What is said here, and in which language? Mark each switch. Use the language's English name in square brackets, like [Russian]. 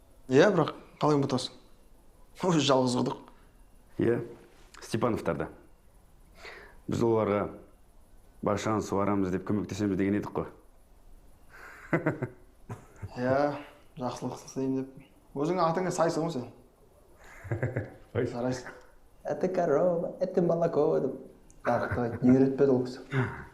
[Kazakh] Бірақ қалай ұмытасың? Өзі жалғыз құдық. Степановтарда. Біз оларға бақшаны суарамыз деп көмектесеміз деген едік қой. Жақсылық істейін деп. Өзің атыңа сайсың ғой сен. Жарайсың. [Russian] Это корова, это молоко [Kazakh] деп. Тақтай, не үйретпеді ол кісі.